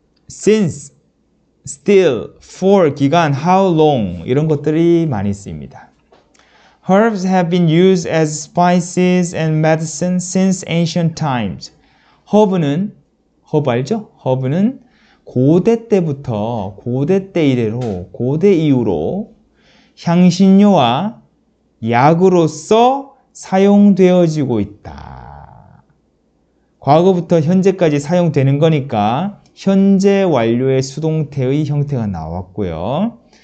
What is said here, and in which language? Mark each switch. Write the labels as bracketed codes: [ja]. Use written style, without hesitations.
[ko] Since, still, for, 기간, how long 이런 것들이 많이 쓰입니다. [en] Herbs have been used as spices and medicine since ancient times. [ko] 허브 알죠? 허브는 고대 때부터 고대 때 이래로 고대 이후로 향신료와 약으로서 사용되어지고 있다. 과거부터 현재까지 사용되는 거니까 현재 완료의 수동태의 형태가 나왔고요.